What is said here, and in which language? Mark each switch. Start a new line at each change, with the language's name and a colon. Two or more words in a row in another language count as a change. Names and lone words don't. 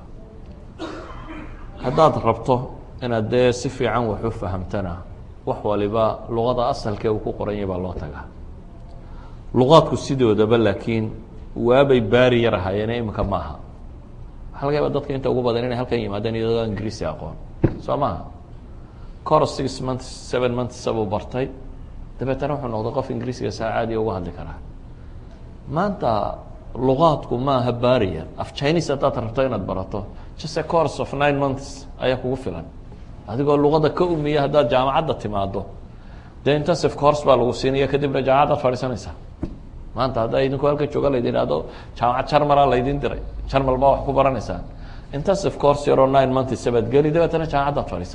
Somali: haddaad rabto inaad dee si fiican wax u fahamtana wax waliba luqada asalkee uu ku qoran yahay baa loo tagaa. luqaadku sidoodaba laakiin waabay baari yar ahaayeen imika maaha. waxaa laga yaaba dadka inta ugu badan inay halkan yimaadeen iyadoo ingiriisi aqoon soo maaha.
English: course 6 months 7 months
Somali: buu bartay dabeetana wuxuu noqday qof ingiriisiga saa caadiya uga hadli karaa. maanta luqaadku maaha barrier. af chinese haddaad rabto inaad barato
English: just a course of 9 months
Somali: ayaa kugu filan. adigoo luqada ka umiya haddaad jaamacadda timaado dee
English: intensive course
Somali: baa lagu siinaya kadibna jaamacaddaad fadhiisanaysaa. maanta haddaa idinku halka jooga laydin ihahdo jaamacad jarmala laydin diray jarmal baa wax ku baranaysaan
English: intensive course
Somali: yaroo
English: 9 months
Somali: baad geli dabeetana jaamacaddaad fadhiisaan.